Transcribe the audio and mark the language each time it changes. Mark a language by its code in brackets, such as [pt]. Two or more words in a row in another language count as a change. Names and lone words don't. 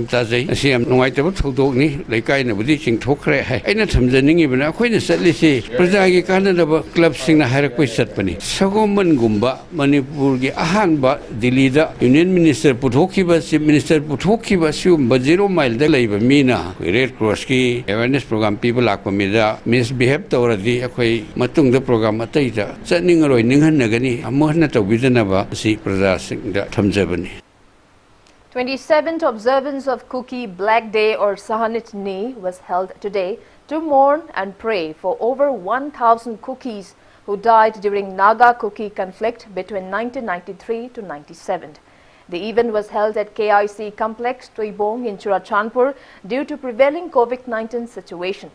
[mni] tajai asiam nungai tabak thodok ni laikai na budi chingthokre hai aina thamjaningi bana khoina satlisi praja gi kanadaba club sing na hairakpai satpani Sagolban Gumba Manipur gi ahanba Delhi da [en] Union Minister [mni] Puthokiba [en] Chief Minister [mni] Puthokiba siumba 0 mile da leiba mina Red Cross ki [en] awareness program [mni] people lakpa mida misbehave tawradi akhoi matung da program atai da chatningaroi ninghanagani amahna tawbidanaba si praja sing da thamjabani. [en] 27th observance of Kuki Black Day or Sahanit Ni was held today to mourn and pray for over 1,000 Kukis who died during Naga Kuki conflict between 1993 to 97. The event was held at KIC Complex, Tuibong in Churachandpur due to prevailing COVID-19 situation.